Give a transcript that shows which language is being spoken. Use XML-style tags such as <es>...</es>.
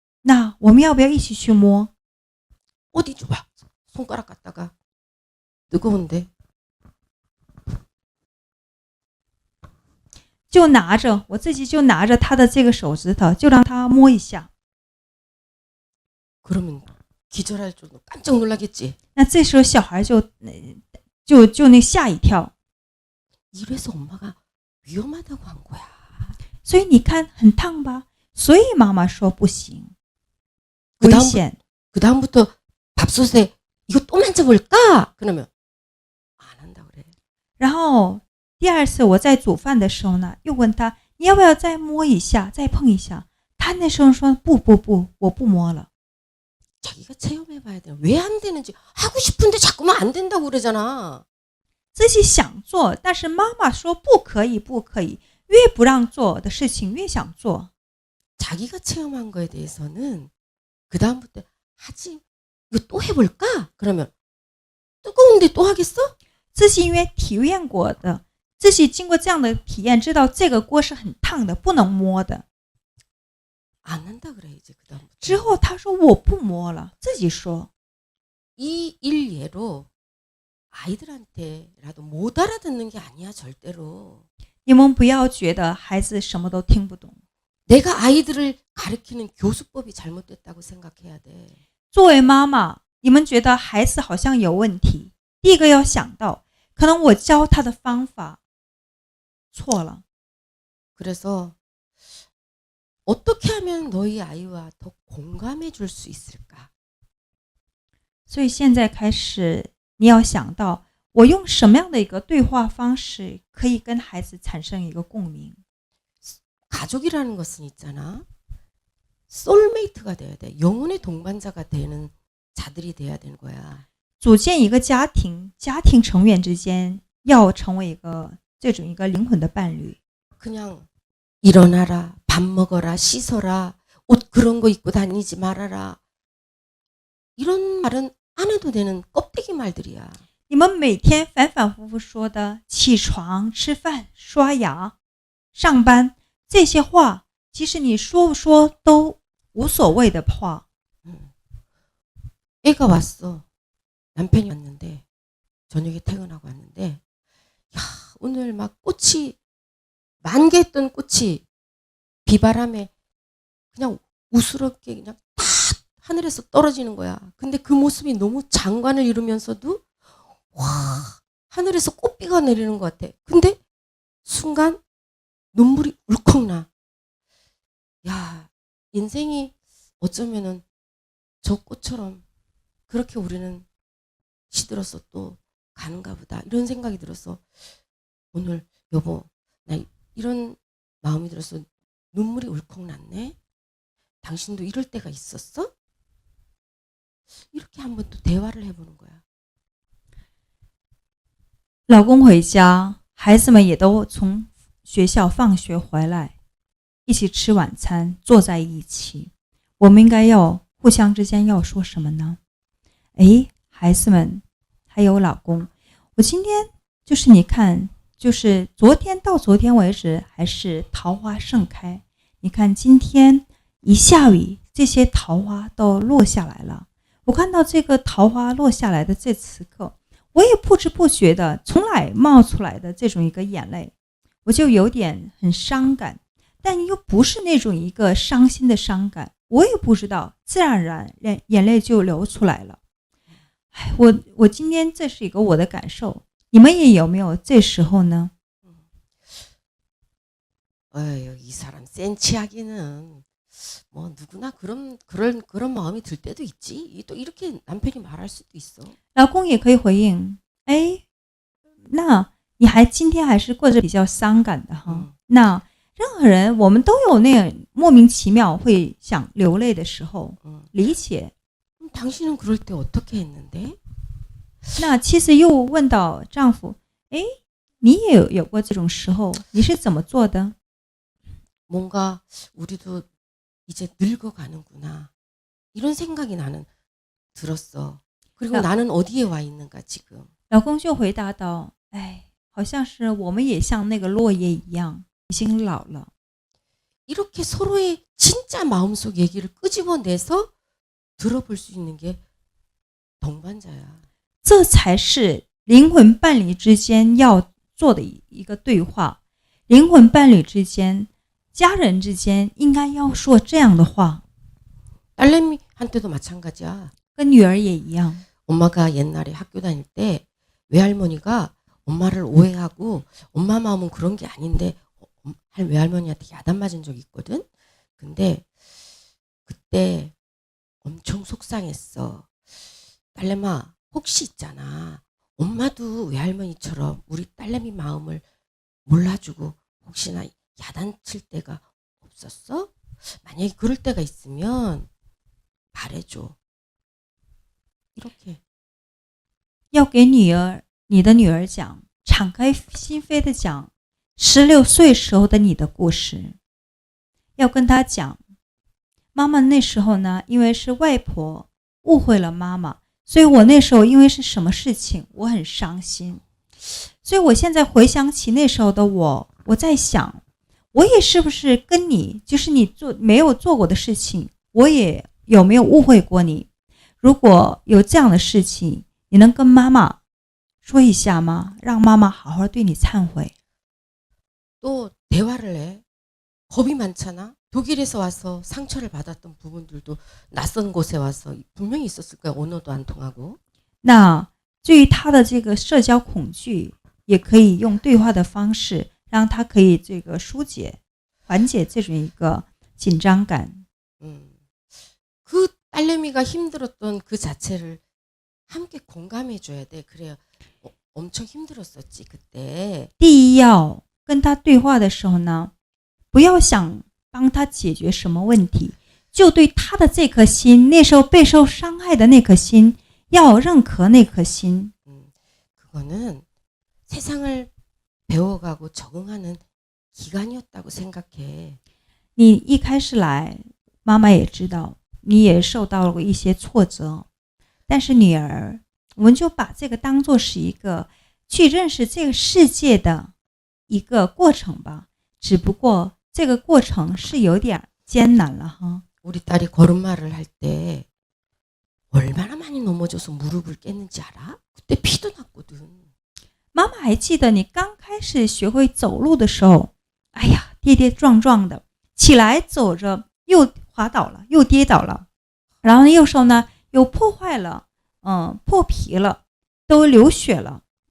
<zh>那我们要不要一起去摸？</zh> <ko>어디 줘봐. 손가락 갖다가. 뜨거운데.</ko> <zh>就拿着，我自己就拿着他的这个手指头，就让他摸一下。</zh> <ko>그러면 기절할 정도 깜짝 놀라겠지.</ko> <zh>那这时候小孩就那吓一跳。</zh> <ko>이래서 엄마가 위험하다고 한 거야.</ko> <zh>所以你看很烫吧？所以妈妈说不行，危险。</zh> <ko>그다음부터 밥솥에 이거 또 만져볼까? 그러면 안 한다 그래.</ko> <zh>然后第二次我在煮饭的时候呢，又问他你要不要再摸一下，再碰一下？他那时候说不，我不摸了。</zh> <ko>자기가 체험해봐야 돼. 왜 안 되는지. 하고 싶은데 자꾸만 안 된다고 그러잖아.</ko> <zh>自己想做，但是妈妈说不可以，不可以，越不让做的事情越想做。</zh> <ko>자기가 체험한 거에 대해서는 그다음부터 하지. 이거 또 해볼까? 그러면 뜨거운데 또 하겠어?</ko> <zh>自己因为体验过的，自己经过这样的体验，知道这个锅是很烫的，不能摸的。</zh> <ko>안 한다 그래 이제 그다음부터.</ko> <zh>之后他说我不摸了，自己说。</zh> <ko>이 일예로 아이들한테라도 못 알아듣는 게 아니야 절대로.</ko> <zh>你们不要觉得孩子什么都听不懂。</zh> <ko>내가 아이들을 가르치는 교수법이 잘못됐다고 생각해야 돼.</ko> <zh>作为妈妈，你们觉得孩子好像有问题，第一个要想到，可能我教他的方法错了。</zh> <ko>그래서 어떻게 하면 너희 아이와 더 공감해 줄 수 있을까?</ko> <zh>所以现在开始，你要想到，我用什么样的一个对话方式可以跟孩子产生一个共鸣。</zh> <ko>가족이라는 것은 있잖아. 소울메이트가 돼야 돼. 영혼의 동반자가 되는 자들이 돼야 되는 거야.</ko> <zh>组建一个家庭，家庭成员之间要成为一个这种一个灵魂的伴侣。</zh> <ko>그냥 일어나라, 밥 먹어라, 씻어라, 옷 그런 거 입고 다니지 말아라. 이런 말은 안 해도 되는 껍데기 말들이야.</ko> <zh>你们每天反反复复说的起床、吃饭、刷牙、上班这些话，其实你说不说都无所谓的话。</zh> <ko>애가 왔어. 남편이 왔는데 저녁에 퇴근하고 왔는데 야 오늘 막 꽃이 만개했던 꽃이 비바람에 그냥 우스럽게 그냥 다 하늘에서 떨어지는 거야. 근데 그 모습이 너무 장관을 이루면서도 와 하늘에서 꽃비가 내리는 것 같아. 근데 순간 눈물이 울컥 나. 야 인생이 어쩌면은 저 꽃처럼 그렇게 우리는 시들어서 또 가는가 보다 이런 생각이 들어서 오늘 여보 나 이런 마음이 들어서 눈물이 울컥 났네. 당신도 이럴 때가 있었어? 이렇게 한번 또 대화를 해보는 거야.</ko> <zh>老公回家，孩子们也都从学校放学回来，一起吃晚餐，坐在一起。我们应该要互相之间要说什么呢？诶，孩子们，还有老公，我今天就是你看，就是昨天到昨天为止还是桃花盛开，你看今天一下雨，这些桃花都落下来了。我看到这个桃花落下来的这此刻，我也不知不觉的从哪冒出来的这种一个眼泪，我就有点很伤感，但又不是那种一个伤心的伤感，我也不知道，自然而然眼泪就流出来了。我今天这是一个我的感受，你们也有没有这时候呢？</zh> <ko>어휴, 이 사람 센치하기는 뭐 누구나 그런 마음이 들 때도 있지. 또 이렇게 남편이 말할 수도 있어.</ko> <zh>老公也可以回应，哎，那你今天还是过着比较伤感的哈。那任何人我们都有那种莫名其妙会想流泪的时候，理解。</zh> <ko>당신은 그럴 때 어떻게 했는데?</ko> <zh>那妻子又问到丈夫，哎，你也有过这种时候，你是怎么做的？</zh> <ko>뭔가 우리도 이제 늙어가는구나 이런 생각이 나는 들었어. 그리고 나는 어디에 와 있는가 지금.</ko> <zh>老公就回答道，哎，好像是我们也像那个落叶一样，已经老了。</zh> <ko>이렇게 서로의 진짜 마음속 얘기를 끄집어내서 들어볼 수 있는 게 동반자야.</ko> <zh>这才是灵魂伴侣之间要做的一个对话。灵魂伴侣之间。家人之间应该要说这样的话。</zh> <ko>딸내미한테도 마찬가지야.</ko> <zh>跟女儿也一样。</zh> <ko>엄마가 옛날에 학교 다닐 때 외할머니가 엄마를 오해하고 엄마 마음은 그런 게 아닌데 외할머니한테 야단 맞은 적이 있거든. 근데 그때 엄청 속상했어. 딸내마 혹시 있잖아. 엄마도 외할머니처럼 우리 딸내미 마음을 몰라주고 혹시나 야단칠 때가 없었어? 만약에 그럴 때가 있으면 말해줘. 이렇게.</ko> <zh>要给你的女儿讲，敞开心扉的讲16岁时候的你的故事。要跟她讲，妈妈那时候呢，因为是外婆误会了妈妈，所以我那时候因为是什么事情，我很伤心。所以我现在回想起那时候的我在想。我也是不是跟你，就是你没有做过的事情，我也有没有误会过你？如果有这样的事情，你能跟妈妈说一下吗？让妈妈好好对你忏悔。</zh> <ko>또 대화를 해. 겁이 많잖아. 독일에서 와서 상처를 받았던 부분들도 낯선 곳에 와서 분명히 있었을 거야. 언어도 안 통하고.</ko> <zh>那至于他的这个社交恐惧，也可以用对话的方式。让他可以这个疏解、缓解这种一个紧张感。</zh> <ko>그 딸내미가 힘들었던 그 자체를 함께 공감해 줘야 돼. 그래야 엄청 힘들었었지 그때.</ko> <zh>第一要跟他对话的时候呢，不要想帮他解决什么问题，就对他的这颗心，那时候备受伤害的那颗心，要认可那颗心。</zh> <ko>그거는 세상을 배워가고 적응하는 기간이었다고 생각해.</ko> <zh>你一开始来，妈妈也知道你也受到了一些挫折，但是女儿，我们就把这个当作是一个去认识这个世界的一个过程吧。只不过这个过程是有点艰难了哈。</zh> <ko>우리 딸이 걸음마를 할 때 얼마나 많이 넘어져서 무릎을 깼는지 알아? 그때 피도 났거든.</ko> <zh>妈妈还记得你刚开始学会走路的时候，哎呀，跌跌撞撞的，起来走着又滑倒了，又跌倒了，然后右手呢又破坏了，破皮了，都流血了。</zh>